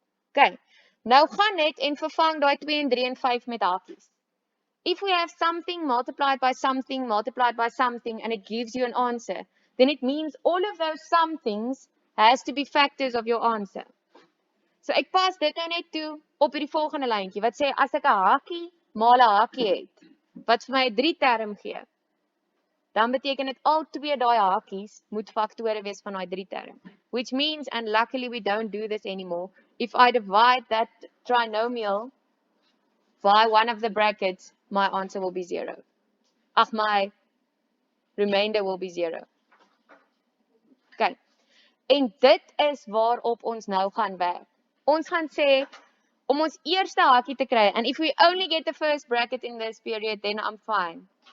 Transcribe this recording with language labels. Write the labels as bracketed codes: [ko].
[af] Okay, nou gaan net en vervang daai 2 en 3 en 5 met hakies. [en] If we have something multiplied by something and it gives you an answer, then it means all of those somethings has to be factors of your answer. [af] So ek pas dit nou net toe op hierdie volgende lyntjie wat sê as ek 'n hakie maal 'n hakie het wat vir my 3 term gee, dan beteken dit al twee daai hakies moet faktore wees van daai 3 term. [en] Which means, and luckily we don't do this anymore, if I divide that trinomial by one of the brackets, my answer will be 0. My remainder will be 0. Okay. [af] En dit is waarop ons nou gaan werk. Ons gaan sê, om ons eerste hakie te kry, [en] and if we only get the first bracket in this period, then I'm fine.